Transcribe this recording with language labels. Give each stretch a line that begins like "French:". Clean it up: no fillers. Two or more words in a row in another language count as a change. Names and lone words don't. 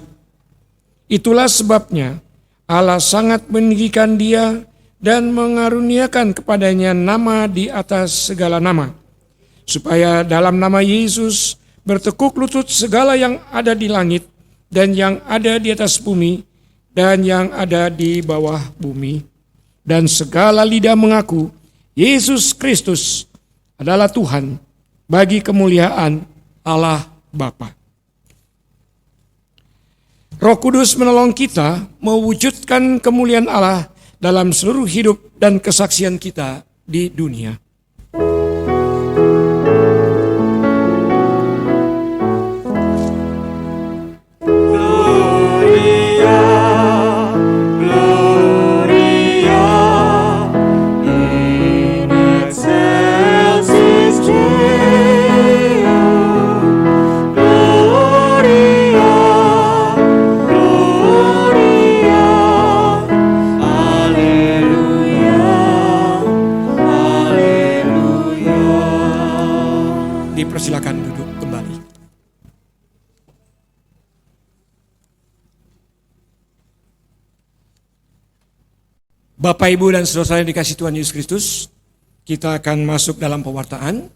Indonesian: Itulah sebabnya Allah sangat meninggikan dia dan mengaruniakan kepadanya nama di atas segala nama, supaya dalam nama Yesus bertekuk lutut segala yang ada di langit dan yang ada di atas bumi dan yang ada di bawah bumi, dan segala lidah mengaku Yesus Kristus adalah Tuhan, bagi kemuliaan Allah Bapa. Roh Kudus menolong kita mewujudkan kemuliaan Allah dalam seluruh hidup dan kesaksian kita di dunia.
Latin: Gloria, Gloria, in excelsis Deo. Gloria, Gloria, Alleluia, Alleluia.
Indonesian: Dipersilakan duduk kembali. Bapak, Ibu, dan saudara yang dikasihi Tuhan Yesus Kristus, kita akan masuk dalam pewartaan.